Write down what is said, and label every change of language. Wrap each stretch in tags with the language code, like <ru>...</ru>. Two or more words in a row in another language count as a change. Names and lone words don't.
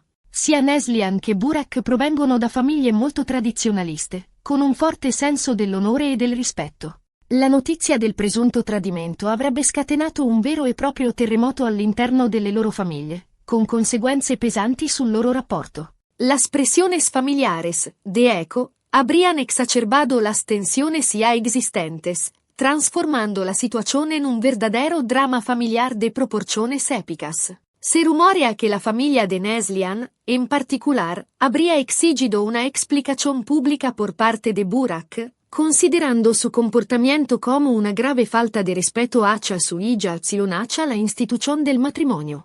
<it>Sia Neslihan che Burak provengono da famiglie molto tradizionaliste, con un forte senso dell'onore e del rispetto. La notizia del presunto tradimento avrebbe scatenato un vero e proprio terremoto all'interno delle loro famiglie, con conseguenze pesanti sul loro rapporto.</it> <es>Las presiones familiares, de hecho, habrían exacerbado las tensiones ya existentes, transformando la situación en un verdadero drama familiar de proporciones épicas. Se rumorea que la familia de Neslihan, en particular, habría exigido una explicación pública por parte de Burak, considerando su comportamiento como una grave falta de respeto hacia su hija hacia la institución del matrimonio.</es>